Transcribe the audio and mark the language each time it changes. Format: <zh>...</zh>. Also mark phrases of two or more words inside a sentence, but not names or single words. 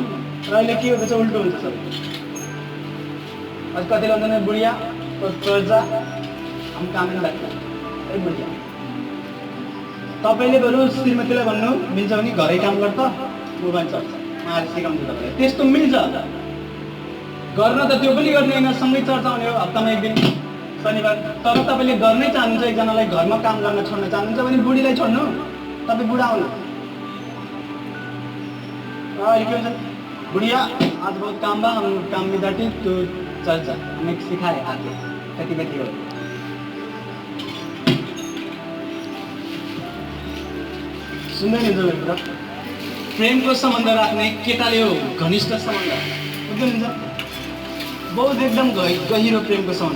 <ne>र अहिले के हुन्छ उल्टो हुन्छ सबै। कतिले भन्छन् बुढिया प्रजा हम काम लाग्छ ए बुढिया, तपाईँले बरु श्रीमतीलाई भन्नु मिल्छ भने घरै काम गर्छ मोबाइल चल्छ उहाँले सिकाउँछ तपाईँलाई, त्यस्तो मिल्छ गर्न त त्यो पनि गर्ने होइन, सँगै चर्च आउने हो हप्तामा एक दिन शनिबार। तर तपाईँले गर्नै चाहनुहुन्छ एकजनालाई घरमा काम गर्न छोड्न चाहनुहुन्छ भने बुढीलाई छोड्नु, तपाईँ बुढा आउनु।</ne> <bho>अहिले के हुन्छ बुढ़िया आज बहुत काम बा, हम काम में जाते तो चल चल हमें सिखाए आगे</bho> <ne>कति कति हो। सुन्दै नि जब प्रेमको सम्बन्ध राख्ने केटाले हो घनिष्ठ सम्बन्ध बुझ्नुहुन्छ, बहुत एकदम गहिरो प्रेमको सम्बन्ध।</ne>